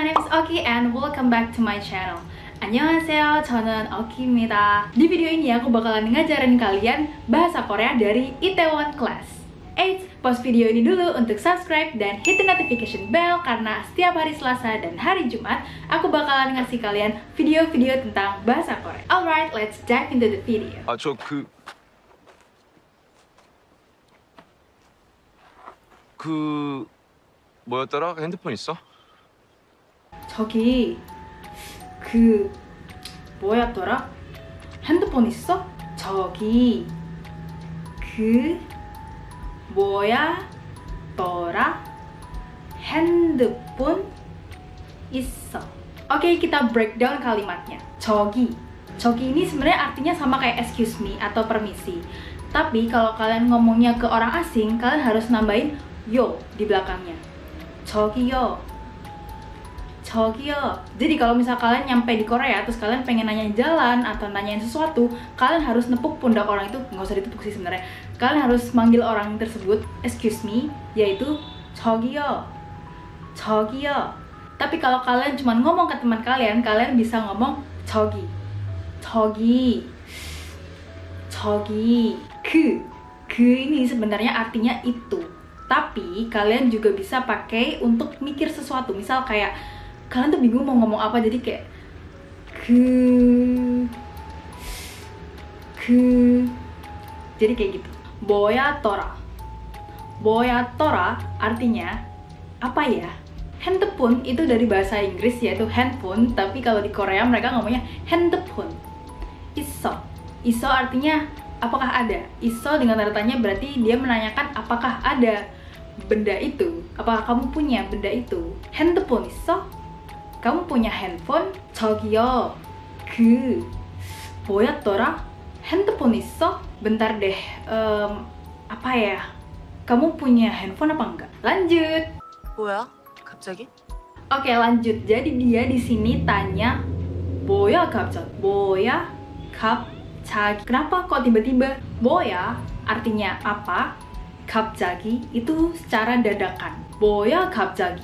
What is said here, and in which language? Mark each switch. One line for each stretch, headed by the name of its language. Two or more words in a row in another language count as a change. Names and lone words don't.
English: Oki and welcome back to my channel.
Korean: 안녕하세요, 저는 Oki입니다.
Indonesian: Di video ini aku bakalan ngajarin kalian bahasa Korea dari Itaewon Class. Pause video ini dulu untuk subscribe dan
English: hit the notification bell
Indonesian: karena setiap hari Selasa dan hari Jumat aku bakalan ngasih kalian video-video tentang bahasa Korea.
English: Alright, let's dive into the video.
Korean: 뭐였더라? 핸드폰 있어? 저기 뭐였더라? 핸드폰 있어? 저기 뭐야더라? 핸드폰 있어.
Indonesian: Oke, kita breakdown kalimatnya. Jogi ini sebenarnya artinya sama kayak
English: excuse me
Indonesian: atau permisi. Tapi kalau kalian ngomongnya ke orang asing, kalian harus nambahin yo di belakangnya. Jogiyo. Jadi kalau misal kalian nyampe di Korea terus kalian pengen nanya jalan atau nanyain sesuatu, kalian harus nepuk pundak orang itu. Nggak usah ditepuk sih sebenarnya. Kalian harus manggil orang tersebut
English: excuse me,
Indonesian: yaitu 저기요. Tapi kalau kalian cuma ngomong ke teman kalian, kalian bisa ngomong 저기. 그 ini sebenarnya artinya itu. Tapi kalian juga bisa pakai untuk mikir sesuatu. Misal kayak kalian tuh bingung mau ngomong apa, jadi kayak jadi kayak gitu. 뭐야더라 artinya apa ya? Handphone itu dari bahasa Inggris yaitu handphone, tapi kalau di Korea mereka ngomongnya handphone. Iso artinya apakah ada? Iso dengan tanda tanya berarti dia menanyakan apakah ada benda itu. Apakah kamu punya benda itu?
Korean: Handphone 있어?
Indonesian: Kamu punya handphone?
Korean: 저기요. 뭐였더라? 핸드폰 있어?
Indonesian: Bentar deh. Apa ya? Kamu punya handphone apa enggak? Lanjut.
Korean: 뭐야? 갑자기?
Indonesian: Oke, lanjut. Jadi dia di sini tanya
Korean: 뭐야 갑자기.
Indonesian: Kenapa kok tiba-tiba? 뭐야 artinya apa? 갑자기 itu secara dadakan.
Korean: 뭐야 갑자기.